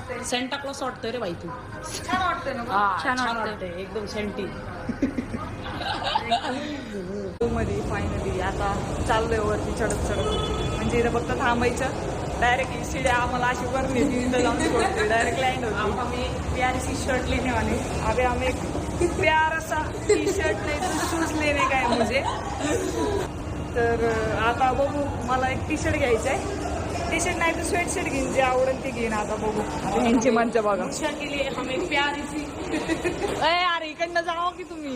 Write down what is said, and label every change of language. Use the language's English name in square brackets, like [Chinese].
[Marathi] Santa Claus वाटतोय रे बाई तू. छान वाटतंय ना? छान वाटतंय एकदम सेंटी. मध्ये फायनली आता चाललोय वरती चढत म्हणजे इथं फक्त थांबायचं. डायरेक्टली सीढ़ी आम्हाला अशी वर नेली, इथं जाऊन सोडते. डायरेक्ट लँड होती. [Hindi] हमें प्यारी सी शर्ट लेने वाले. अभी हमें एक प्यारा सा टी शर्ट नहीं तो शूज लेने का है मुझे. [Marathi] तर आता बघू, मला एक टी शर्ट घ्यायचं आहे. टी शर्ट नाही तर स्वेट शर्ट घेईन, जे आवडेल ते घेईन. आता बघू यांची मज्जा बघा. [Hindi] के लिए हमें प्यारी सी [Marathi] अरे इकडनं जावं की तुम्ही.